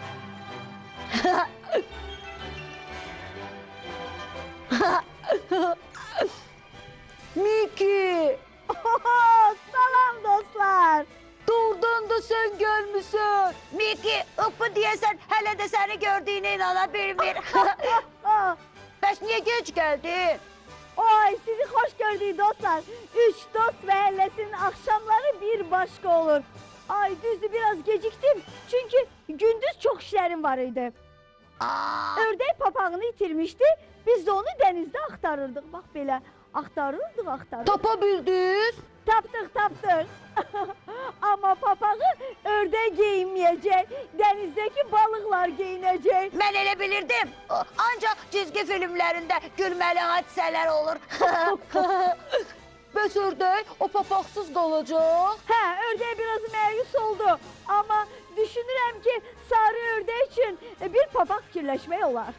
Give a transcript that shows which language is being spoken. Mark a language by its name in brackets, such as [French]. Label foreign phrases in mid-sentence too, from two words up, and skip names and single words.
[Azerbaijani] Miki! Salam dostlar. Doğrudan da sən gəlmisən. Miki, ıppı deyəsən hələ də səni gördüyünə inana bilmir. Bəs niyə gec gəldin? [Turkish] Oy, sizi hoş gördük dostlar. Üç dost mahallesinin akşamları bir başka olur. [Azerbaijani] Ay düzdü [Turkish] biraz geciktim. Çünkü gündüz çok işlerim var idi. Aa, Ördek papağını itirmişti. Biz de onu denizde aktarırdık. Bak böyle aktarırdık. [Azerbaijani] Tapa bildiniz? [Turkish] Taptık. Ama papağı ördek giyinmeyecek. Denizdeki balıklar giyinecek. [Azerbaijani] mən elə bilirdim. Ancaq cizgi filmlərində gülməli hadisələr olur. Bəs ördək o papaqsız qalacaq. He, ördeğe biraz məyus oldu. Ama düşünürəm ki [Turkish] sarı ördek için [Azerbaijani] bir papak fikirləşmək olar.